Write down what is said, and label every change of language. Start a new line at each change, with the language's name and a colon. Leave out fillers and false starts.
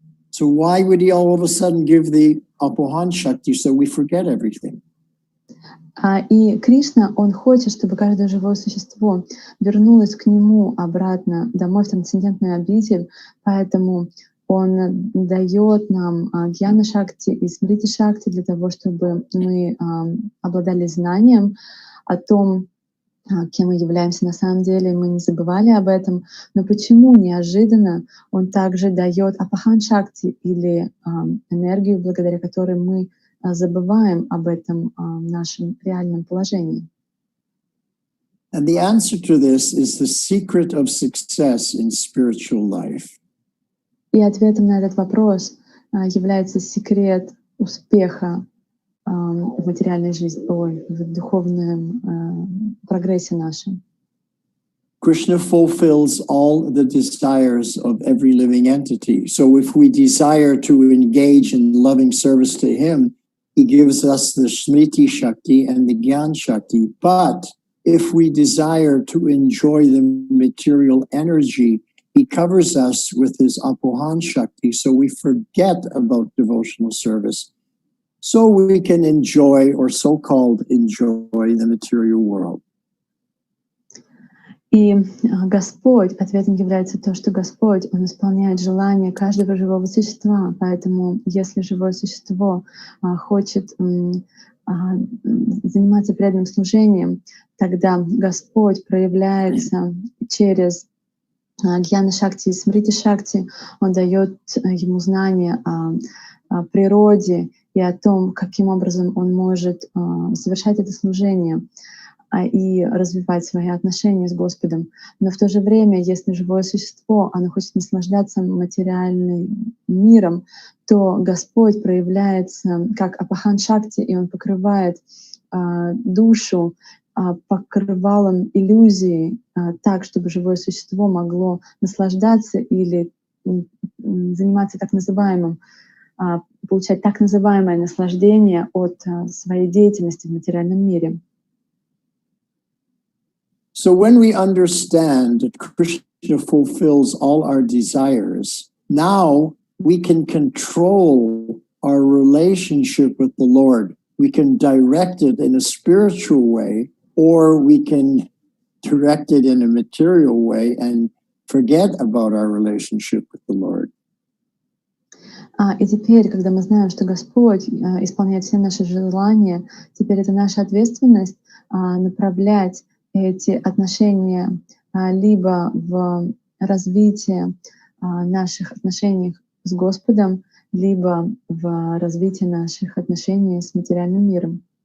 English: So why would he all of a sudden give the Apohan Shakti so we forget everything?
Russian: И Кришна, он хочет, чтобы каждое живое существо вернулось к нему обратно домой в трансцендентную обитель, поэтому он дает нам Гьяна Шакти и Смрити Шакти для того, чтобы мы обладали знанием о том, кем мы являемся на самом деле, мы не забывали об этом. Но почему неожиданно он также дает Апахан Шакти или энергию, благодаря которой мы забываем об этом нашем реальном положении?
English: And the answer to this is the secret of success in spiritual life.
Russian: И ответом на этот вопрос является секрет успеха в материальной жизни, в духовном прогрессе нашем.
English: Krishna fulfills all the desires of every living entity. So if we desire to engage in loving service to him, he gives us the Smriti Shakti and the Gyan Shakti. But if we desire to enjoy the material energy, he covers us with his Apohan Shakti, so we forget about devotional service, so we can enjoy, or so-called enjoy, the material world.
Russian: И Господь, ответом является то, что Господь, Он исполняет желания каждого живого существа. Поэтому если живое существо хочет заниматься преданным служением, тогда Господь проявляется через Гьяна Шакти и Смрити Шакти. Он дает ему знания о природе и о том, каким образом он может совершать это служение и развивать свои отношения с Господом. Но в то же время, если живое существо, оно хочет наслаждаться материальным миром, то Господь проявляется как Апахан Шакти, и Он покрывает душу покрывалом иллюзии так, чтобы живое существо могло наслаждаться или заниматься так называемым, получать так называемое наслаждение от своей деятельности в материальном мире.
English: So when we understand that Krishna fulfills all our desires, now we can control our relationship with the Lord. We can direct it in a spiritual way, or we can direct it in a material way and forget about our relationship with the Lord.
Russian: И теперь, когда мы знаем, что Господь исполняет все наши желания, теперь это наша ответственность направлять эти отношения либо в развитие наших отношений с Господом, либо в развитие наших отношений с материальным миром.